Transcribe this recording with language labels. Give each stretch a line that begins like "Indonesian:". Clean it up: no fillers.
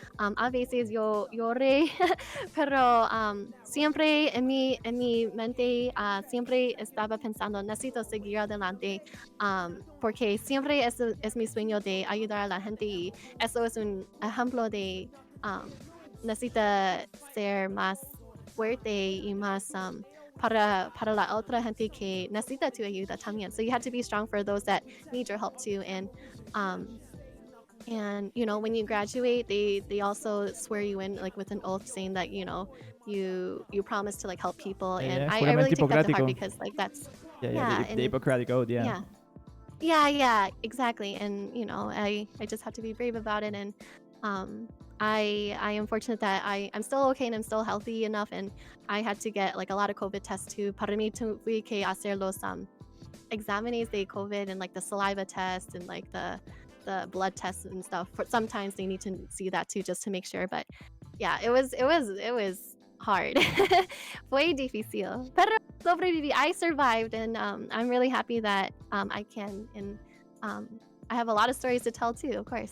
Spanish: A veces yo lloré, pero siempre en mi mente siempre estaba pensando, necesito seguir adelante, porque siempre es mi sueño de ayudar a la gente, y eso es un ejemplo de necesita ser más fuerte y más para la otra gente que necesita tu ayuda también.
English: So you have to be strong for those that need your help too. And you know, when you graduate, they also swear you in like with an oath saying that, you know, you promise to like help people. And I really take that to heart, because like that's the Hippocratic Oath. Yeah, exactly. And you know, I just have to be brave about it. And I am fortunate that I'm still okay and I'm still healthy enough, and I had to get like a lot of COVID tests too.
Spanish: Para mí tuve que hacer los exámenes de COVID,
English: and like the saliva test and like the blood tests and stuff. Sometimes they need to see that too, just to make sure. But yeah, it was hard.
Spanish: Fue difícil, pero sobreviví.
English: I survived, and I'm really happy that I can, and I have a lot of stories to tell too, of course.